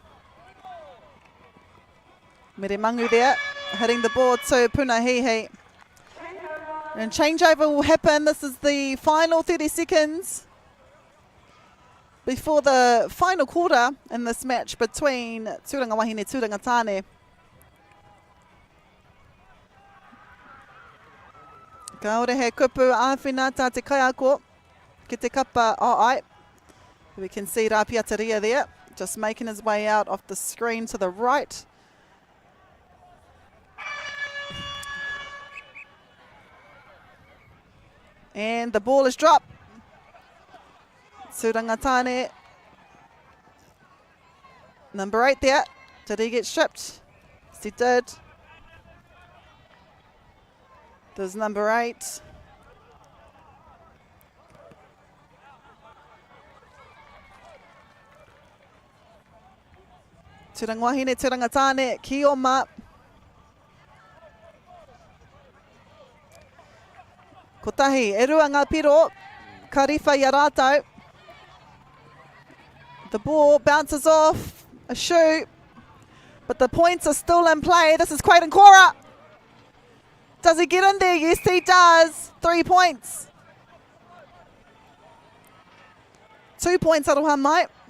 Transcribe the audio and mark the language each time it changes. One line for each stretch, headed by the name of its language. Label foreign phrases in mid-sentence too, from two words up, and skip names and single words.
English: Miremangu there, hitting the ball to Punahihi. And changeover will happen. This is the final 30 seconds before the final quarter in this match between Tūranga Wahine Tūranga.
Māori: Ka ora he kupu āwhina tā te kaiako ki te kapa ai.
English: We can see Rapiataria there. just making his way out off the screen to the right. And the ball is dropped. Tūranga Tāne. Number 8 there. Did he get stripped? Yes, he did. There's number 8. Tūranga Wahine, Tūranga Tāne, Kī-o-ma.
Māori: Kotahi, e rua ngā piro, ka riwha i a rātou.
English: The ball bounces off a shoe, but the points are still in play. This is Kura. Does he get in there? Yes, he does. 3 points. 2 points,
Māori: Aroha Mai.